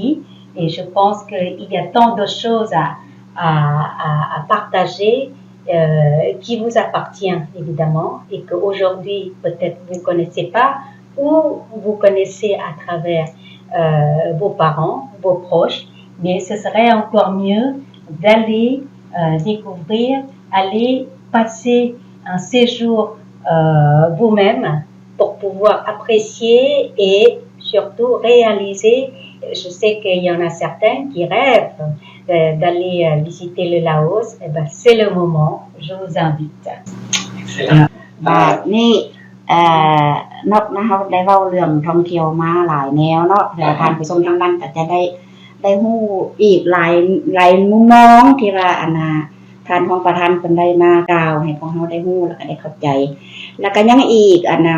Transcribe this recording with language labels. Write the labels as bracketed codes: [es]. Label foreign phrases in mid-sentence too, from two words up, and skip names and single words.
[fr] Et je pense qu'il y a tant de choses à partager qui vous appartient évidemment et qu'aujourd'hui peut-être vous ne connaissez pas ou vous connaissez à travers vos parents, vos proches, mais ce serait encore mieux d'aller découvrir, aller passer un séjour vous-même pour pouvoir apprécier et surtout réaliser. Je sais qu'il y en a certains qui rêvent d'aller visiter le Laos. Eh ben, c'est le moment. Je vous invite. [lo] ບາດນີ່ນອກນະເຮົາໄດ້ເວົ້າເລື່ອງທ່ອງທ່ຽວມາຫຼາຍແນວເນາະແລ້ວທ່ານຜູ້ຊົມທາງນັ້ນກໍຈະໄດ້ຮູ້ອີກຫຼາຍມຸມມອງທີ່ວ່າທ່ານຂອງປະທານເພິ່ນໄດ້ມາກ່າວໃຫ້ພວກເຮົາໄດ້ຮູ້ແລ້ວກໍໄດ້ເຂົ້າໃຈແລ້ວກໍຍັງອີກ